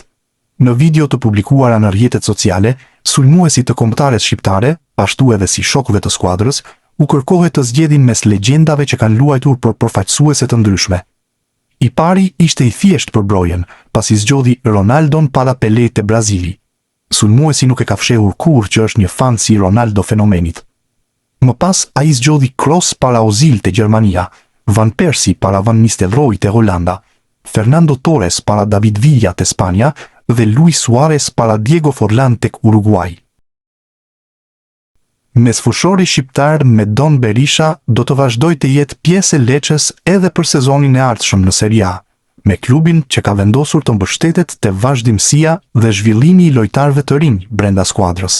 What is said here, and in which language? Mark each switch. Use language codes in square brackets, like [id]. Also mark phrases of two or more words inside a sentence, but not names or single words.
[sq] Në video të publikuara në rrjetet sociale, sulmuesit të kombëtares shqiptare, ashtu edhe si shokëve të skuadrës, u kërkohet të zgjedhin mes legjendave që kanë luajtur për përfaqësuese të ndryshme. I pari ishte i thjesht për Brojen, pasi zgjodhi Ronaldon para Pelé te Brazili. Sulmuesi nuk e ka fshehur kurrë që është një fan si Ronaldo fenomenit. Më pas ai zgjodhi Kroos para Ozil te Gjermania, Van Persie para Van Nistelrooy te Holanda, Fernando Torres para David Villa te Spanja dhe Luis Suarez para Diego Forlan tek Uruguay. Mesfushori shqiptar Medon Berisha do të vazhdojë të jetë pjesë e Lecces edhe për sezonin e ardhshëm në Serie A, me klubin që ka vendosur të mbështetet te vazhdimësia dhe zhvillimi i lojtarëve të rinj brenda skuadrës.